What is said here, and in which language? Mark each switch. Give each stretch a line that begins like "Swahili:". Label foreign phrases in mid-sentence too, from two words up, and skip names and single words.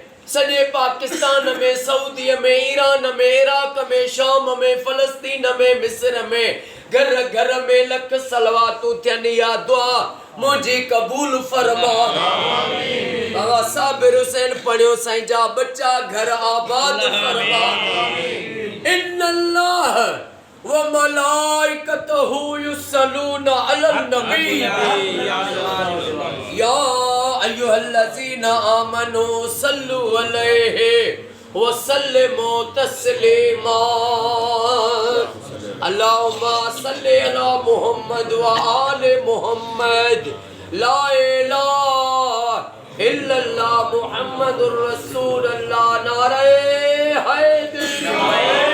Sindhi: सॼे पाकिस्तान में सऊदी में ईरान में इराक में शाम में फ़लस्तीन में मिस्र में घर घर में लख सलवातूं थियनि या दुआ मुझे कबूल फरमा बाबा साबिर हुसैन पढ़ियो साईं जा बच्चा घर आबाद फरमा
Arabic: إن الله وملائكته يصلون على النبي يا أيها الذين آمنوا صلوا عليه وسلموا تسليما اللهم صل على محمد وآل محمد لا إله إلا الله محمد رسول الله
Urdu: نعرۂ حیدر